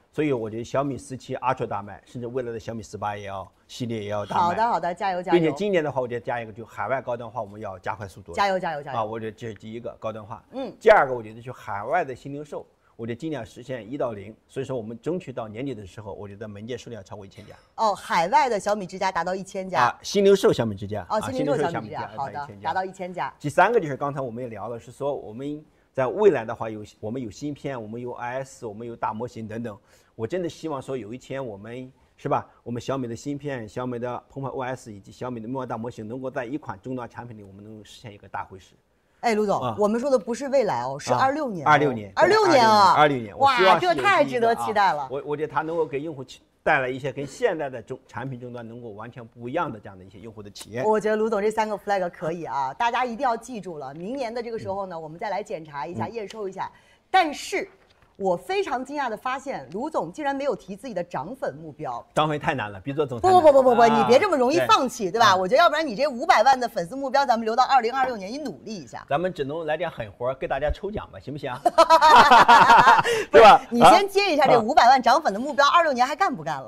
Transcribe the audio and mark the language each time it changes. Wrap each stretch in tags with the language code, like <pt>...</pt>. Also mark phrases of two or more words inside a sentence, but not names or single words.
<zh>所以我覺得小米17 Ultra 大賣，甚至未來的小米18系列也要大賣。好的，加油！並且今年的話，我覺得加一個，就海外高端化，我們要加快速度。加油！我覺得這是第一個高端化。第二個，我覺得就海外的新零售。我覺得盡量實現1到0，所以說我們爭取到年底的時候，我覺得門店數量超過1000家。海外的小米之家達到1000家。新零售小米之家。新零售小米之家，好的，達到1000家。第3個就是剛才我們也聊了，是說我們在未來的話我們有芯片，我們有 IS， 我們有大模型等等。我真的希望說有一天我們是吧，我們小米的芯片、小米的澎湃 OS 以及小米的木馬大模型能夠在一款終端產品裡，我們能夠實現一個大會師。哎，盧總，我們說的不是未來是26年。 26年，26 年。哇，這太值得期待了。我覺得它能夠給用戶帶來一些跟現在的產品終端能夠完全不一樣的這樣的一些用戶的體驗。我覺得盧總這3個 flag 可以大家一定要記住了。明年的這個時候呢，我們再來檢查一下、驗收一下。但是我非常驚訝的發現，盧總竟然没有提自己的漲粉目標。涨粉太难了，比做总裁。不，你别这么容易放棄，对吧？我觉得要不然你这500万的粉丝目标，咱们留到2026年，你努力一下。咱们只能来点狠活，给大家抽奖吧，行不行？对吧？你先接一下这500万涨粉的目标，26年还干不干了？</zh>